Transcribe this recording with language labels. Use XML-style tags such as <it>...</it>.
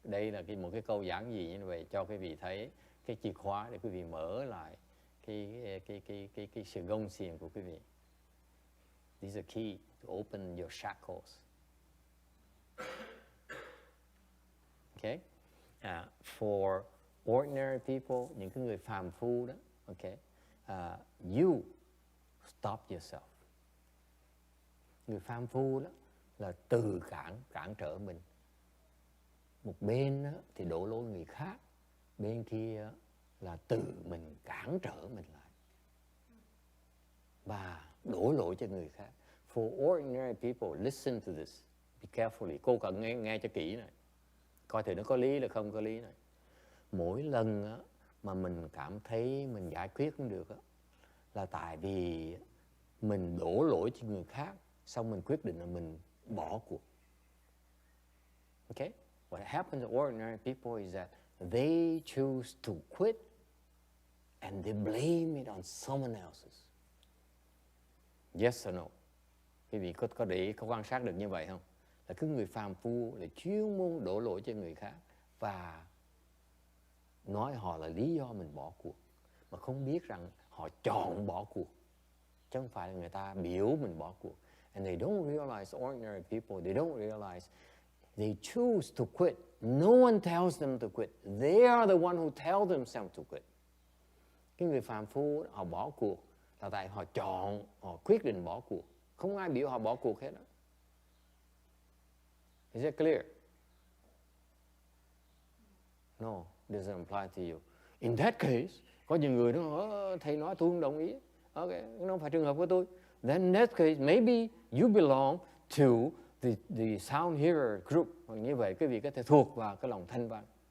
<vi>Đây là một cái câu giản dị như vậy cho quý vị thấy cái chìa khóa để quý vị mở lại cái sự gông xiềng của quý vị.</vi> <en>These are key to open your shackles. Okay? For ordinary people,</en> <vi>những cái người phàm phu đó, okay?</vi> <en>You stop yourself.</en> <vi>Người phàm phu đó là từ cản trở mình. Một bên đó thì đổ lỗi người khác, bên kia là từ mình cản trở mình lại và đổ lỗi cho người khác.</vi> <en>For ordinary people, listen to this. Be carefully.</en> <vi>Cô cần nghe cho kỹ này. Coi thử nó có lý là không có lý này. Mỗi lần á, mà mình cảm thấy mình giải quyết không được á, là tại vì mình đổ lỗi cho người khác, xong mình quyết định là mình bỏ cuộc.</vi> <en>Okay? What happens to ordinary people is that they choose to quit and they blame it on someone else's. Yes or no?</en> <vi>Quý vị có để ý, có quan sát được như vậy không? Là cứ người phàm phu là chuyên môn đổ lỗi cho người khác và nói họ là lý do mình bỏ cuộc, mà không biết rằng họ chọn bỏ cuộc, chứ không phải là người ta biểu mình bỏ cuộc.</vi> <en>And they don't realize, ordinary people, they don't realize they choose to quit. No one tells them to quit. They are the one who tell themselves to quit.</en> <vi>Cái người phàm phu họ bỏ cuộc là tại họ chọn, họ quyết định bỏ cuộc. Không ai biểu họ bỏ cuộc hết đó.</vi> <en>Is it clear? No, it doesn't apply to you. In that case,</en> <vi>có nhiều người nói, thầy nói tôi không đồng ý. Okay, nó không phải trường hợp của tôi.</vi> <en>Then in that case, maybe you belong to the sound hearer group.</en> <vi>Hoặc như vậy, quý vị có thể thuộc vào cái lòng thanh văn.</vi>